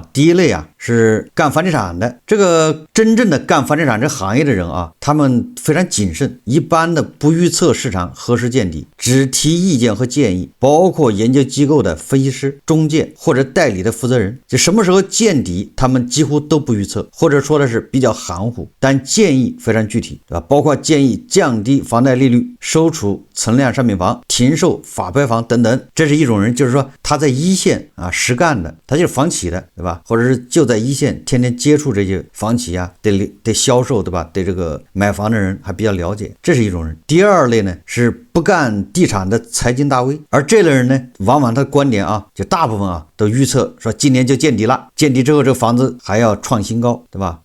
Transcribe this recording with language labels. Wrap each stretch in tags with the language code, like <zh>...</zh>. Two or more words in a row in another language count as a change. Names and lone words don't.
<zh>第一類啊是幹房地產的，這個真正的幹房地產這行業的人啊，他們非常謹慎，一般的不預測市場何時見底，只提意見和建議，包括研究機構的分析師、中介或者代理的負責人，就什麼時候見底他們幾乎都不預測，或者說的是比較含糊，但建議非常具体，对吧？包括建議降低房貸利率、收储存量商品房、停售法拍房等等。这是一種人，就是說他在一線啊實幹的，他就是房企的，對吧？或者是就在一線天天接觸這些房企啊，對銷售，對吧？對這個買房的人還比較了解，這是一種人。第二類呢是不幹地產的財經大 V， 而這類人呢，往往他的觀點啊，就大部分啊都預測說今年就見底了，見底之後這個房子還要創新高，對吧？</zh>